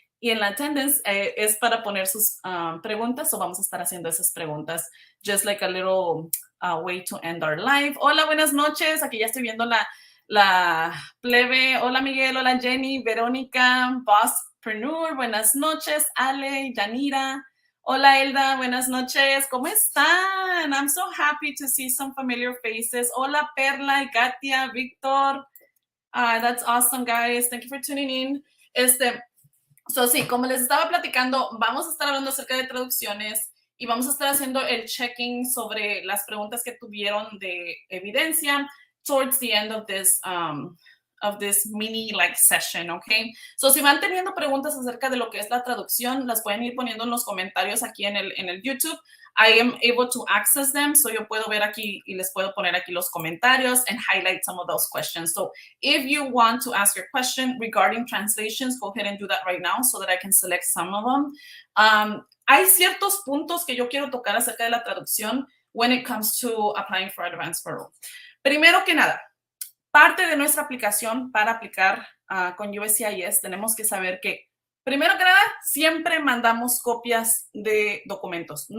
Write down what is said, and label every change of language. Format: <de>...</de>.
<es>Y en la attendance es para poner sus preguntas, o vamos a estar haciendo esas preguntas.</es> <en>Just like a little way to end our live.</en> <es>Hola, buenas noches. Aquí ya estoy viendo la plebe. Hola, Miguel. Hola, Jenny. Verónica. Bosspreneur. Buenas noches. Ale. Yanira. Hola, Elda. Buenas noches. ¿Cómo están?</es> <en>I'm so happy to see some familiar faces. Hola, Perla y Katia. Víctor. That's awesome, guys. Thank you for tuning in.</en> <es>So, sí, como les estaba platicando, vamos a estar hablando acerca de traducciones y vamos a estar haciendo el checking sobre las preguntas que tuvieron de evidencia</es> <en>towards the end of this mini session,</en> <es>okay? So, si van teniendo preguntas acerca de lo que es la traducción, las pueden ir poniendo en los comentarios aquí en el YouTube.</es> <en>I am able to access them, so</en> <es>yo puedo ver aquí y les puedo poner aquí los comentarios</es> <en>and highlight some of those questions. So if you want to ask your question regarding translations, go ahead and do that right now so that I can select some of them.</en> <es>Hay ciertos puntos que yo quiero tocar acerca de la traducción</es> <en>when it comes to applying for Advance Parole.</en> <es>Primero que nada, parte de nuestra aplicación para aplicar con USCIS, tenemos que saber que primero que nada, siempre mandamos copias de documentos.</es>